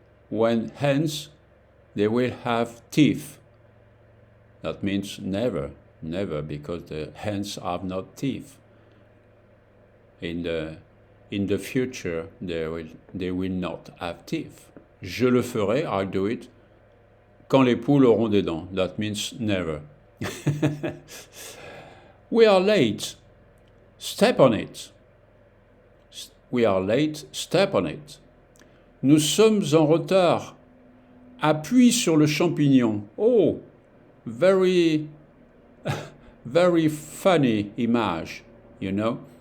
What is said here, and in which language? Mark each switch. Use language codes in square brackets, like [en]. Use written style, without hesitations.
[en] When hens, they will have teeth. That means never, because the hens have not teeth. In the future, they will not have teeth. [fr] Je le ferai, [en] I'll do it. [fr] Quand les poules auront des dents. [en] That means never. We are late. Step on it. We are late. Step on it. [fr] Nous sommes en retard. Appuie sur le champignon. [en] Oh, very, very funny image, you know.